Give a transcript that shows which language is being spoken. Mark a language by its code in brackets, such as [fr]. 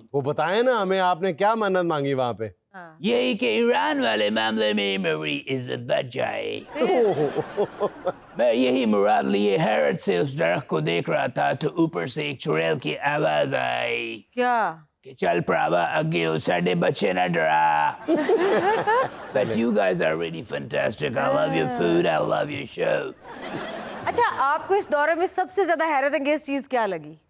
[ur] وہ بتائیں نا ہمیں آپ نے کیا منت مانگی وہاں پہ؟ یہی کہ ایران والے معاملے میں میری عزت بچ جائے. میں یہی مراد لیے حیرت سے اس درخت کو دیکھ رہا تھا تو اوپر سے ایک چڑیل کی آواز آئی. کیا؟ [pa] کہ چل پراوا اگے ساڈے بچے نہ ڈرا. [en] But you guys are really fantastic. I love your food. I love your show. [ur] اچھا آپ کو اس دورے میں سب سے زیادہ حیرت انگیز چیز کیا لگی؟